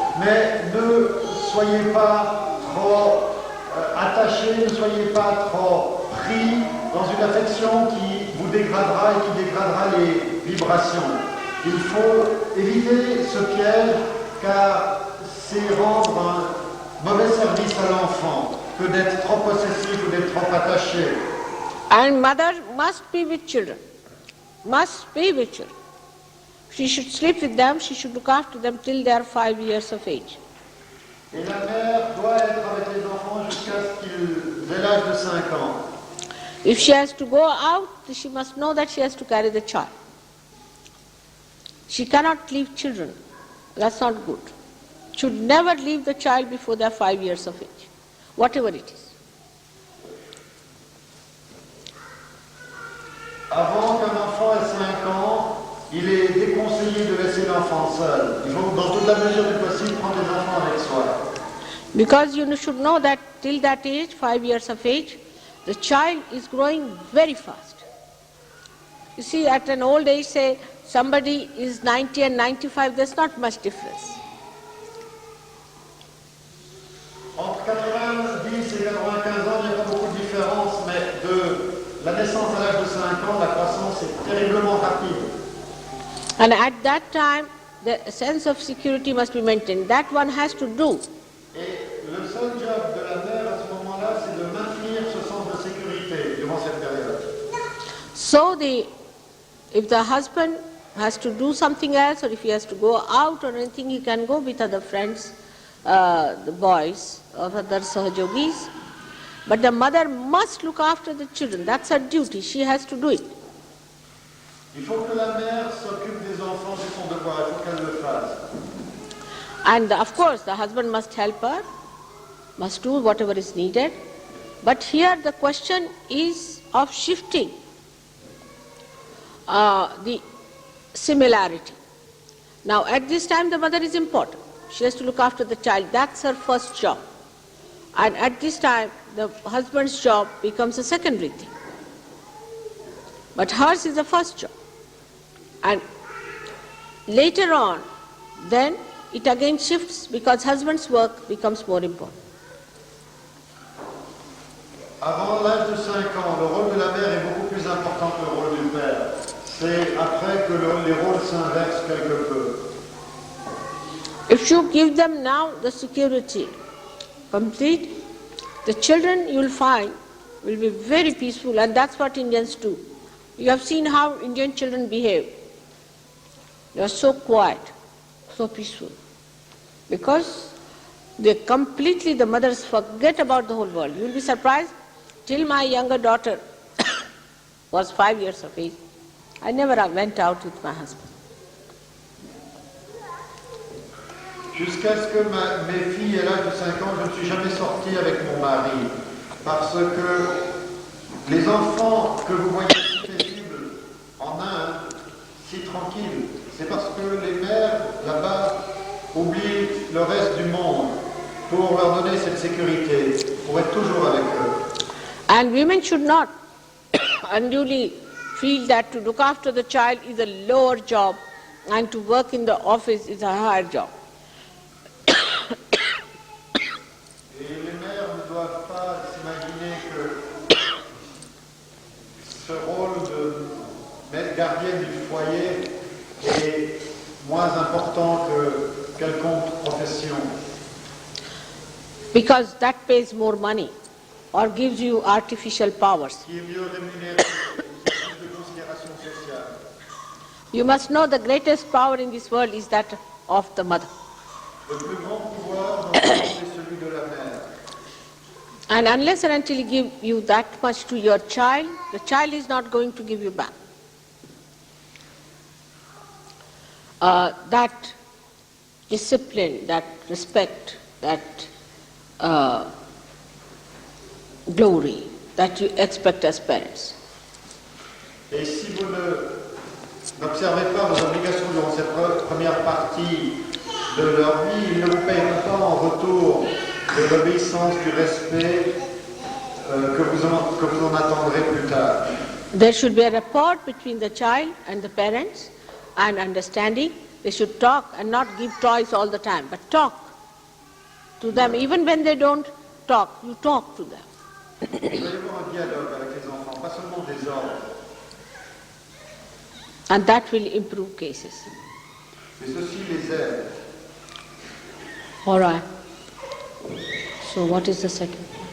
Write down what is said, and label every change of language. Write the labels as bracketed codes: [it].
[fr] Mais ne soyez pas trop attachés, ne soyez pas trop pris dans une affection qui vous dégradera et qui dégradera les vibrations. Il faut éviter ce piège car c'est rendre un mauvais service à l'enfant que d'être trop possessif ou d'être trop attaché. [en] And mother must be with children. Must be with children. She should sleep with them, she should look after them till they are 5 years of age. [fr] Et la mère doit être avec les enfants jusqu'à ce qu'ils aient l'âge de 5 ans. [en] If she has to go out, she must know that she has to carry the child. She cannot leave children. That's not good. Should never leave the child before they are 5 years of age, whatever it is. [fr] Avant qu'un enfant ait 5 ans, il est déconseillé de laisser l'enfant seul. Il faut, dans toute la mesure du possible, prendre les enfants avec soi. [en] Because you should know that till that age, 5 years of age, the child is growing very fast. You see, at an old age, say, somebody is 90 and 95, there's not much difference. [fr] Entre 90 et 95 ans, il n'y a pas beaucoup de différence, mais de la naissance à l'âge de 5 ans, la croissance est terriblement rapide. [en] And at that time, the sense of security must be maintained. That one has to do. [fr] Et le seul job de la mère à ce moment-là, c'est de maintenir ce sens de sécurité durant cette période. [en] So if the husband has to do something else, or if he has to go out or anything, he can go with other friends, the boys or other Sahajogis. But the mother must look after the children. That's her duty. She has to do it. [fr] Il faut que la mère s'occupe des enfants, c'est son devoir, il faut qu'elle le fasse. [en] And of course, the husband must help her, must do whatever is needed. But here the question is of shifting the similarity. Now at this time the mother is important. She has to look after the child. That's her first job. And at this time the husband's job becomes a secondary thing. But hers is the first job. And later on, then it again shifts because husband's work becomes more important. [fr] Avant l'âge de 5 ans, le rôle de la mère est beaucoup plus important que le rôle du père. C'est après que les rôles s'inversent quelque peu. [en] If you give them now the security complete, the children you will find will be very peaceful, and that's what Indians do. You have seen how Indian children behave. They are so quiet, so peaceful, because the mothers forget about the whole world. You will be surprised, till my younger daughter was 5 years of age, I never went out with my husband. [fr] Jusqu'à ce que mes filles aient l'âge de 5 ans, je ne suis jamais sorti avec mon mari. Parce que les enfants que vous voyez si paisibles en Inde, si tranquilles, c'est parce que les mères là-bas oublient le reste du monde pour leur donner cette sécurité, pour être toujours avec eux. [en] And women should not unduly feel that to look after the child is a lower job and to work in the office is a higher job. [fr] Et les mères ne doivent pas s'imaginer que ce rôle de gardienne du foyer est moins important que quelconque profession. [en] Because that pays more money or gives you artificial powers. [fr] Qui est mieux rémunéré, plus de considération sociale. [en] You must know the greatest power in this world is that of the mother. [fr] Le plus grand pouvoir dans le monde est celui de la mère. [en] And unless and until you give you that much to your child, the child is not going to give you back. That discipline, that respect, that glory that you expect as parents. [fr] Et si vous n'observez pas vos obligations durant cette première partie de leur vie, ils ne vous payeront pas en retour de l'obéissance, du respect que vous en attendrez plus tard. [en] There should be a rapport between the child and the parents and understanding. They should talk and not give toys all the time, but talk to them. Even when they don't talk, you talk to them. [fr] Il doit y avoir un dialogue avec les enfants, pas seulement des ordres. [en] And that will improve cases. [fr] Mais ceci les aide. [en] All right. So what is the second?